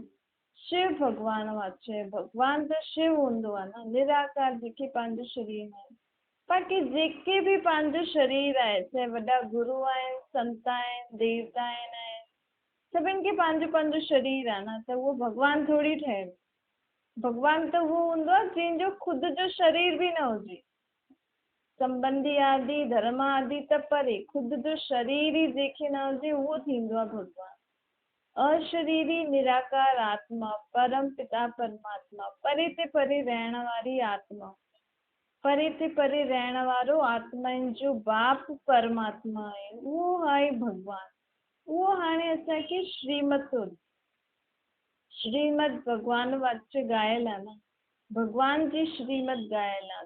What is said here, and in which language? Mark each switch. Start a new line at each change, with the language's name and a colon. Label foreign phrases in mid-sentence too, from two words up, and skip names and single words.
Sindhi: शिव भॻवान वाच्य आहे, भॻवान त शिव हूंदो आहे न, निराकार, जेके पंहिंजो शरीर में। बाक़ी जेके बि पंहिंजो शरीर आहे, चाहे वॾा गुरू आहिनि, संत आहिनि, देवता आहिनि, सभिनि खे पंहिंजो पंहिंजो शरीर आहे न। त उहो भॻवान थोरी ठहियो। भॻवान त उहो हूंदो आहे जंहिंजो ख़ुदि जो शरीर बि न हुजे। संबंधी आदि, धर्म आदि त परे, ख़ुदि जो शरीर ई जंहिंखे न हुजे उहो थींदो आहे भॻवान। अशरीरी निराकार आत्मा, परम पिता परमात्मा, परे ते परे रहण वारी आत्मा, परे ते परे रहण वारो आत्माउनि जो बाप परमात्मा आहे, उहो आहे भॻवान। उहो हाणे असांखे श्रीमत थो ॾिए। श्रीमत भॻवान वाच्य ॻायल आहे न, भॻवान जी श्रीमत ॻायल आहे।